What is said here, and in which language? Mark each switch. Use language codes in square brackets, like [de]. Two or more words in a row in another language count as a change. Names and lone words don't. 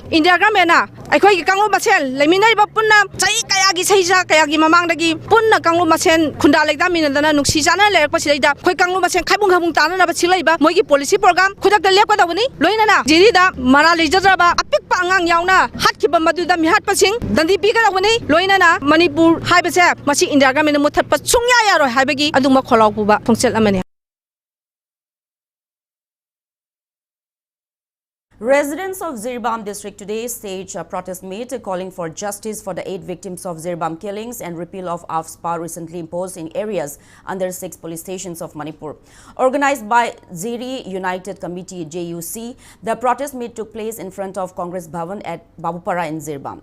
[mni] ꯏꯟꯗꯤꯌꯥ ꯒꯚꯔꯟꯃꯦꯟꯠꯅ ꯑꯩꯈꯣꯏꯒꯤ ꯀꯥꯡꯂꯨꯞ ꯃꯁꯦꯟ ꯂꯩꯃꯤꯟꯅꯔꯤꯕ ꯄꯨꯟꯅ ꯆꯍꯤ ꯀꯌꯥꯒꯤ ꯆꯍꯤꯆꯥ ꯀꯌꯥꯒꯤ ꯃꯃꯥꯡꯗꯒꯤ ꯄꯨꯟꯅ ꯀꯥꯡꯂꯨꯞ ꯃꯁꯦꯟ ꯈꯨꯟꯗꯥ ꯂꯩꯇꯥꯃꯤꯟꯅꯗꯅ ꯅꯨꯡꯁꯤ ꯆꯥꯟꯅꯅ ꯂꯩꯔꯛꯄꯁꯤꯗꯩꯗ ꯑꯩꯈꯣꯏ ꯀꯥꯡꯂꯨꯞ ꯃꯁꯦꯟ ꯈꯥꯏꯕꯨꯡ ꯇꯥꯅꯅꯕ ꯁꯤ ꯂꯩꯕ ꯃꯣꯏꯒꯤ [en] policy program [mni] ꯈꯨꯗꯛꯇ ꯂꯦꯞꯀꯗꯧꯕꯅꯤ ꯂꯣꯏꯅꯅ ꯖꯤꯔꯤꯗ ꯃꯔꯥꯂꯤꯖꯗ꯭ꯔꯕ ꯑꯄꯤꯛꯄ ꯑꯉꯥꯡ ꯌꯥꯎꯅ ꯍꯥꯠꯈꯤꯕ ꯃꯗꯨꯗ ꯃꯤꯍꯥꯠꯄꯁꯤꯡ ꯗꯟꯗꯤ ꯄꯤꯒꯗꯧꯕꯅꯤ ꯂꯣꯏꯅꯅ ꯃꯅꯤꯄꯨꯔ ꯍꯥꯏꯕꯁꯦ ꯃꯁꯤ ꯏꯟꯗꯤꯌꯥ ꯒꯚꯔꯟꯃꯦꯟꯠꯅ ꯃꯨꯠꯊꯠꯄ ꯁꯨꯡꯌꯥ ꯌꯥꯔꯣꯏ ꯍꯥꯏꯕꯒꯤ ꯑꯗꯨꯝꯕ ꯈꯣꯜꯂꯥꯎ ꯄꯨꯕ ꯈꯣꯡꯆꯠ ꯑꯃꯅꯤ. [en] Residents of Jiribam district today staged a protest meet calling for justice for the 8 victims of Jiribam killings and repeal of AFSPA recently imposed in areas under 6 police stations of Manipur. Organized by Jiri United Committee JUC, the protest meet took place in front of Congress Bhavan at Babupara in Jiribam.